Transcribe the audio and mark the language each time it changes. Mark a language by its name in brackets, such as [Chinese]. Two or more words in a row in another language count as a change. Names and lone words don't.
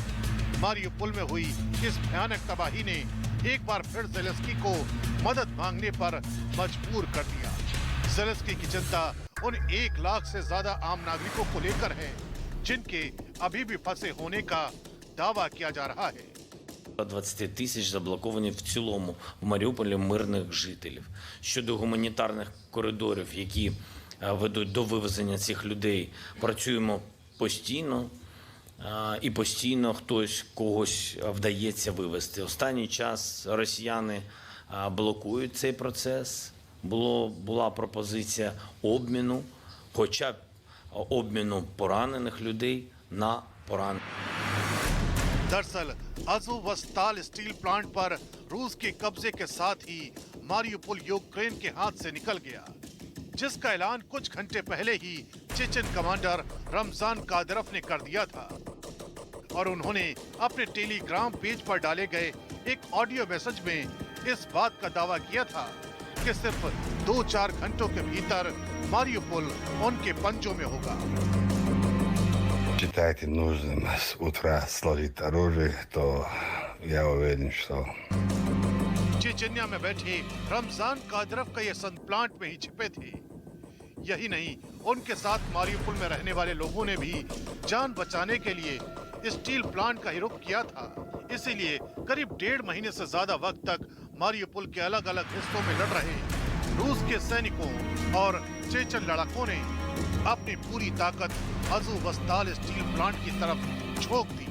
[Hindi] मारिउपोल में हुई इस भयानक तबाही ने एक बार फिर ज़ेलेंस्की को मदद मांगने पर मजबूर कर दिया। ज़ेलेंस्की की चिंता उन 1 लाख से ज्यादा आम नागरिकों को लेकर है, जिनके अभी भी फंसे होने का दावा किया जा रहा है। [Ukrainian] 20 тисяч заблоковані в цілому в Маріуполі мирних жителів. Щодо гуманітарних коридорів, які ведуть до вивезення цих людей, працюємо постійно. І постійно хтось когось вдається вивезти. Останній час росіяни блокують цей процес. Була пропозиція обміну, хоча б обміну поранених людей на поранених. [Hindi] दरअसल अज़ोवस्ताल [English] steel plant [Hindi] पर रूस के कब्जे के साथ ही मारिउपोल यूक्रेन के हाथ से निकल गया, जिसका ऐलान कुछ घंटे पहले ही चेचन कमांडर रमजान कादिरोव ने कर दिया था। और उन्होंने अपने टेलीग्राम पेज पर डाले गए एक [English] audio message [Hindi] में इस बात का दावा किया था कि सिर्फ 2-4 घंटों के भीतर मारिउपोल उनके पंजों में होगा। [Russian] Считаете нужным с утра сложить оружие, то я уверен, что [Hindi] चेचन्या में बैठे रमजान कादिरोव का ये सन प्लांट में ही छिपे थे। यही नहीं, उनके साथ मारिउपोल में रहने वाले लोगों ने भी जान बचाने के लिए [English] steel plant [Hindi] का ही रुख किया था। इसीलिए करीब 1.5 महीने से ज्यादा वक्त तक मारिउपोल के अलग अलग हिस्सों में लड़ रहे रूस के सैनिकों और चेचन लड़ाकों ने अपनी पूरी ताकत अज़ोवस्ताल [English] steel plant [Hindi] की तरफ झोंक दी।